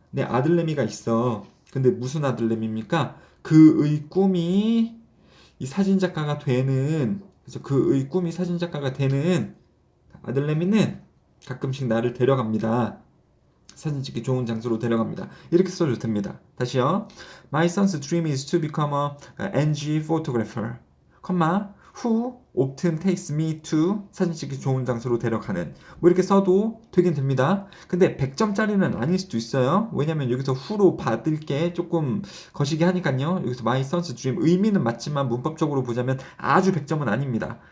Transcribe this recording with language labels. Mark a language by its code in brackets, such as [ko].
[ko] 내 아들내미가 있어. 근데 무슨 아들내미입니까? 그의 꿈이 이 사진작가가 되는, 그래서 그의 꿈이 사진작가가 되는 아들내미는 가끔씩 나를 데려갑니다. 사진 찍기 좋은 장소로 데려갑니다. 이렇게 써도 됩니다. 다시요. [en] My son's dream is to become a NG photographer. who often takes me to [ko] 사진 찍기 좋은 장소로 데려가는. 뭐 이렇게 써도 되긴 됩니다. 근데 100점짜리는 아닐 수도 있어요. 왜냐면 여기서 who로 받을 게 조금 거시기 하니까요. 여기서 [en] my son's dream [ko] 의미는 맞지만 문법적으로 보자면 아주 100점은 아닙니다.